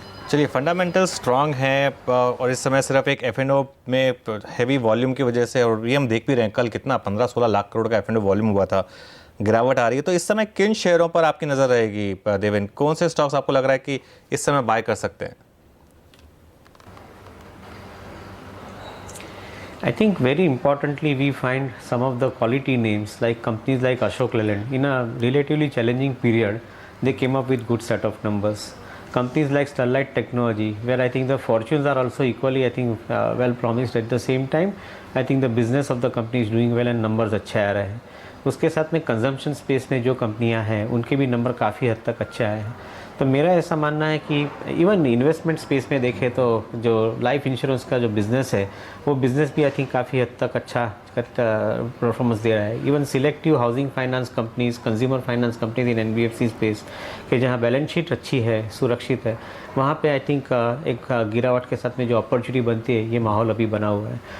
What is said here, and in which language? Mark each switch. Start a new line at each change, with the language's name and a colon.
Hindi: चलिए, fundamental strong हैं और इस समय सिर्फ एक एफ&ओ में हैवी वॉल्यूम की वजह से, और ये हम देख भी रहे हैं कल कितना 15-16 लाख करोड़ का एफ&ओ वॉल्यूम हुआ था, गिरावट आ रही है। तो इस समय किन शेयरों पर आपकी नज़र रहेगी देवेन? कौन से स्टॉक्स आपको लग रहा है कि इस समय बाय कर सकते हैं?
English: I think very importantly we find some of the quality names like companies like Ashok Leyland. In a relatively challenging period, they came up with good set of numbers. Companies like Sterlite Technology, where I think the fortunes are also equally I think well promised. At the same time, I think the business of the company is doing well and numbers
Hindi: अच्छे आ रहे हैं। उसके साथ में consumption space में जो कंपनियां हैं उनके भी नंबर काफ़ी हद तक अच्छे आए हैं। तो मेरा ऐसा मानना है कि इवन इन्वेस्टमेंट स्पेस में देखें तो जो लाइफ इंश्योरेंस का जो बिज़नेस है वो बिज़नेस भी
English: I think
Hindi: काफ़ी हद तक अच्छा परफॉर्मेंस दे रहा है। Even selective housing finance companies, consumer finance companies in NBFC space के जहाँ बैलेंस शीट अच्छी है, सुरक्षित है, वहाँ पे
English: I think
Hindi: एक गिरावट के साथ में जो अपॉर्चुनिटी बनती है ये माहौल अभी बना हुआ है।